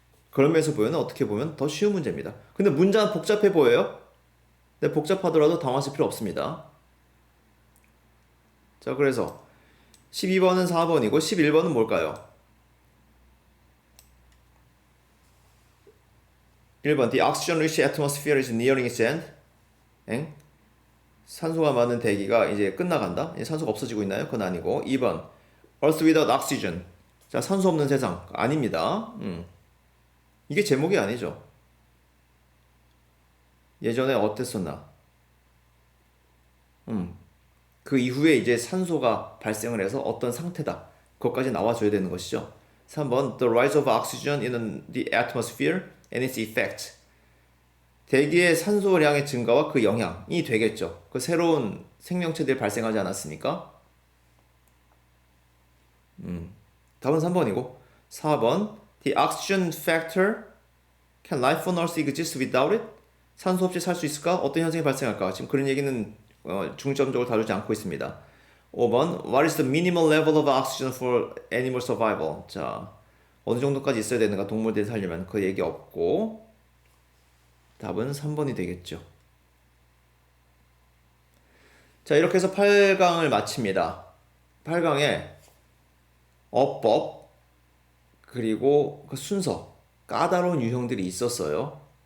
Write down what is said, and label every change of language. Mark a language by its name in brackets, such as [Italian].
[Korean] 그런 면에서 보면 어떻게 보면 더 쉬운 문제입니다. 근데 문장은 복잡해 보여요? 근데 복잡하더라도 당황하실 필요 없습니다. 자, 그래서 12번은 4번이고 11번은 뭘까요? [English] 1번 The oxygen-rich atmosphere is nearing its end. 엥? [Korean] 산소가 많은 대기가 이제 끝나간다. 산소가 없어지고 있나요? 그건 아니고 2번 Earth without oxygen. 자, 산소 없는 세상. 아닙니다. 이게 제목이 아니죠. 예전에 어땠었나? 그 이후에 이제 산소가 발생을 해서 어떤 상태다. 그것까지 나와줘야 되는 것이죠. [English] 3번 The rise of oxygen in the atmosphere and its effect. [Korean] 대기의 산소량의 증가와 그 영향이 되겠죠. 그 새로운 생명체들이 발생하지 않았습니까? [English] 답은 3번이고 4번 The oxygen factor can life on Earth exist without it? [Korean] 산소 없이 살 수 있을까? 어떤 현상이 발생할까? 지금 그런 얘기는 중점적으로 다루지 않고 있습니다. [English] 5번 What is the minimal level of oxygen for animal survival? [Korean] 자, 어느 정도까지 있어야 되는가 동물들이 살려면 그 얘기 없고 답은 3번이 되겠죠. 자, 이렇게 해서 8강을 마칩니다. 8강에 어법 그리고 그 순서 까다로운 유형들이 있었어요.